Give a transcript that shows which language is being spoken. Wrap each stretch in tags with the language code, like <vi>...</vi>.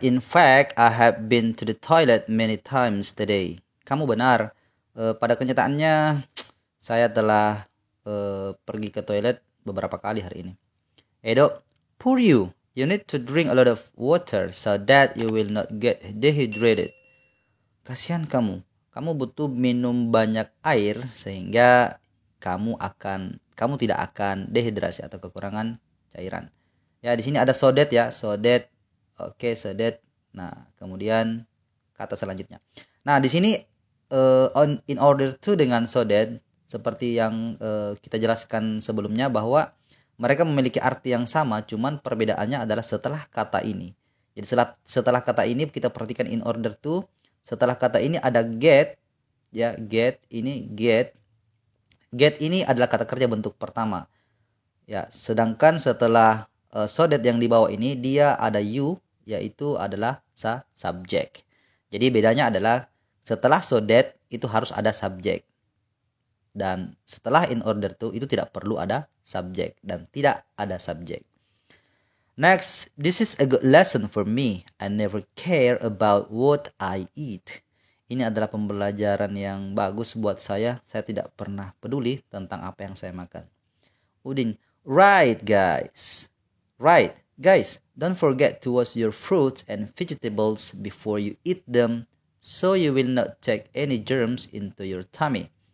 <en>In fact, I have been to the toilet many times today."</en> <id>Kamu benar. Pada kenyataannya, saya telah pergi ke toilet beberapa kali hari ini.</id> <en>Edo, poor you. You need to drink a lot of water so that you will not get dehydrated.</en> <id>Kasihan kamu. Kamu butuh minum banyak air sehingga kamu tidak akan dehidrasi atau kekurangan cairan. Ya, di sini ada so that ya, so that. Oke, so that. Nah, kemudian kata selanjutnya. Nah, di sini in order to dengan so that seperti yang kita jelaskan sebelumnya bahwa mereka memiliki arti yang sama, cuman perbedaannya adalah setelah kata ini. Jadi setelah kata ini kita perhatikan in order to. Setelah kata ini ada get, ya get ini get. Get ini adalah kata kerja bentuk pertama. Ya, sedangkan setelah so that yang di bawah ini dia ada you, yaitu adalah subjek. Jadi bedanya adalah setelah so that itu harus ada subjek. Dan setelah in order to itu tidak perlu ada subjek dan tidak ada subjek.</id> <en>Next, this is a good lesson for me. I never care about what I eat.</en> <id>Ini adalah pembelajaran yang bagus buat saya. Saya tidak pernah peduli tentang apa yang saya makan.</id> <en>Udin, right guys. Right, guys, don't forget to wash your fruits and vegetables before you eat them so you will not take any germs into your tummy.</en>